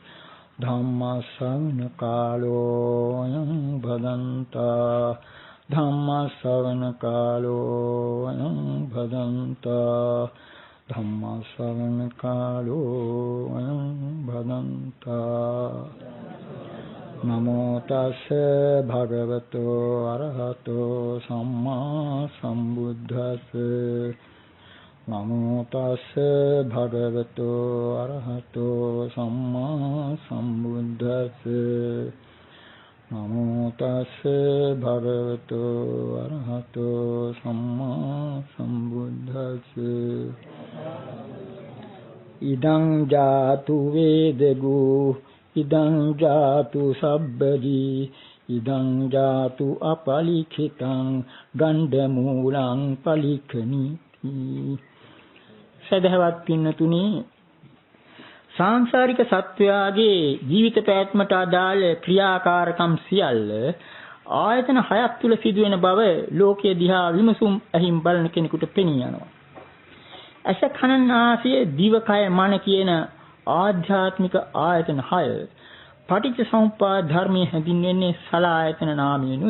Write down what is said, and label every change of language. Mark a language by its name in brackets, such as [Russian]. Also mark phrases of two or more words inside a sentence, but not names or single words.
[Pali] धम्मश्रवणकालोऽयं भदन्ता धम्मश्रवणकालोऽयं भदन्ता धम्मश्रवणकालोऽयं भदन्ता नमो तस्से भगवतो अरहतो सम्मा सम्बुद्धस्से नमो तस्से भगवतो अरहतो सम्मा सम्बुद्धस्से नमो तस्से भगवतो अरहतो सम्मा सम्बुद्धस्से इदं जातु वेदगु इदं जातु सब्बदी इदं जातु अपलिखितं गंडमूलं पलिखनीति [Sinhala] සදහවත් පින්නතුනි සාංශාරික සත්වයාගේ ජීවිත පැවැත්මට අදාළ ක්‍රියාකාරකම් සියල්ල ආයතන හයක් තුල සිදුවෙන බව ලෝකයේ දිහා විමසුම් ඇහිම් බලන කෙනෙකුට පෙනී යනවා. ඇස කන නාසය දිව කය මන කියන ආධ්‍යාත්මික ආයතන 6 පටිච්ච සමුප්පාද ධර්මයේ හැඳින්වෙන්නේ සලආයතන නාමයෙන්ුයි.